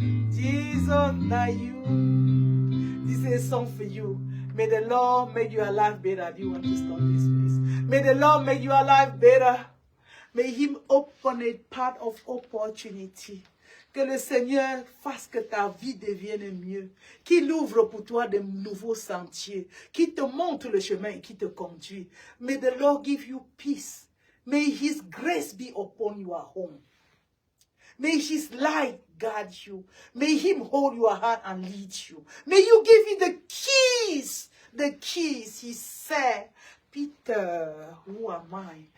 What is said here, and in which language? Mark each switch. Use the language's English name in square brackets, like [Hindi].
[English] Jesus, now you. This is a song for you. May the Lord make your life better. Do you understand this, please? May the Lord make your life better. May Him open a path of opportunity. [French] Que le Seigneur fasse que ta vie devienne mieux. Qu'il ouvre pour toi de nouveaux sentiers. Qu'il te montre le chemin et qu'il te conduit. [English] May the Lord give you peace. May His grace be upon your home. May His light guide you. May Him hold your hand and lead you. May you give Him the keys. The keys. He said, Peter, who am I?